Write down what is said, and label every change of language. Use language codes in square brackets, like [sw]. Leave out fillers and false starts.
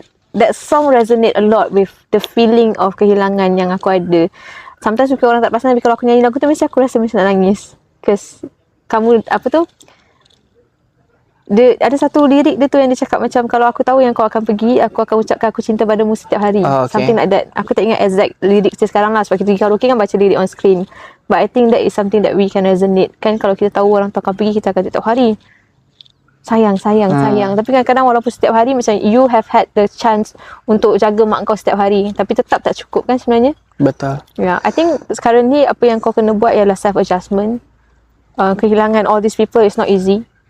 [en] That song resonate a lot with the feeling of [ms] kehilangan yang aku ada. Sometimes mungkin orang tak perasan, tapi kalau aku nyanyi lagu tu, mesti aku rasa macam nak nangis. Because kamu, apa tu, dia ada satu lirik dia tu yang dia cakap macam, kalau aku tahu yang kau akan pergi, aku akan ucapkan aku cinta padamu setiap hari. [en] Something like that. [ms] Aku tak ingat exact lirik dia sekarang lah, sebab kita pergi karaoke kan baca lirik [en] on screen. But I think that is something that we can resonate. [ms] Kan kalau kita tahu orang tu akan pergi, kita akan setiap hari sayang. Tapi kadang-kadang walaupun setiap hari macam [en] you have had the chance [ms] untuk jaga mak kau setiap hari, tapi tetap tak cukup kan sebenarnya. Betul. [en] I think [ms] sekarang ni apa yang kau kena buat ialah self-adjustment. [en] Kehilangan all these people is not easy.